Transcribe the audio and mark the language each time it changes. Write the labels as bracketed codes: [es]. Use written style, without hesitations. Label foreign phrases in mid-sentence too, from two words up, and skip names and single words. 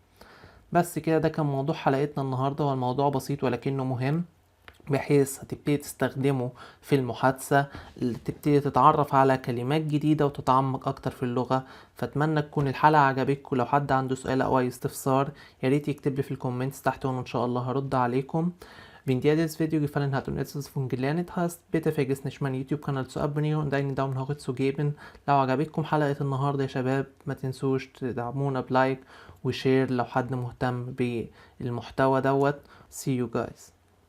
[ar] بس كده ده كان موضوع حلقتنا النهاردة. هو الموضوع بسيط ولكنه مهم، بحيث هتبتدي تستخدمه في المحادثة، تبتدي تتعرف على كلمات جديدة وتتعمق أكتر في اللغة. فأتمنى تكون الحلقة عجبتكم. لو حد عنده سؤال أو أي استفسار ياريت يكتب لي في الكومنتس تحت وإن شاء الله هرد عليكم. [de] Wenn dir das Video gefallen hat und etwas davon gelernt hast, bitte vergiss nicht meinen YouTube-Kanal zu abonnieren und einen Daumen hoch zu geben. [ar] لو عجبتكم حلقة النهاردة يا شباب ما تنسوش تدعمونا بلايك وشير لو حد مهتم بالمحتوى دوت. [en] See you guys.